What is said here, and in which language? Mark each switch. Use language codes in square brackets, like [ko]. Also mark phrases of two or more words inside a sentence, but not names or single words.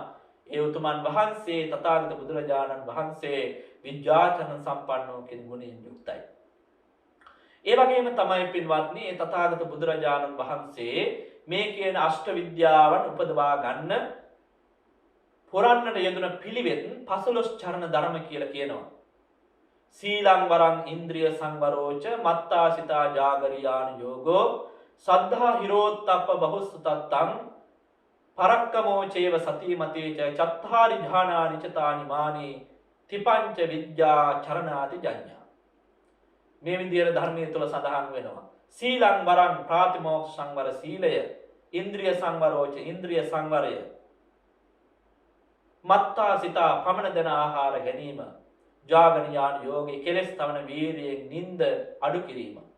[si] ඒ උතුමන් වහන්සේ තථාගත බුදුරජාණන් වහන්සේ විද්‍යාචරණ සම්පන්නෝ කියන ගුණයෙන් යුක්තයි. ඒ වගේම තමයි පින්වත්නි ඒ තථාගත බුදුරජාණන් වහන්සේ මේ කියන අෂ්ට විද්‍යාවන් උපදවා ගන්න පුරන්නට යෙදුන පිළිවෙත් 15 චරණ ධර්ම කියලා කියනවා. [pi] සීලං වරං ඉන්ද්‍රිය සංවරෝච මත්තාසිතා ජාගරියාන යෝගෝ සද්ධා හිරෝත්තප්ප බහුසුතත්තං පරක්කමෝ චේව සතිමතේච චත්තාරි ඥානානි චතානි මානි තිපංච විද්‍යා චරණාති ජඤ්ඤා. [si] මේ විදිහට ධර්මයේ තුල සඳහන් වෙනවා. [pi] සීලං වරං [si] ප්‍රාතිමෝක්ෂ සංවර සීලය, [pi] ඉන්ද්‍රිය සංවරෝච [si] ඉන්ද්‍රිය සංවරය, මත්තාසිතා පමණ දෙන ආහාර ගැනීම, [pi] ජාගරියාන යෝගේ [si] කෙලස් තවන වීරියෙන් නිନ୍ଦ අඩු කිරීම,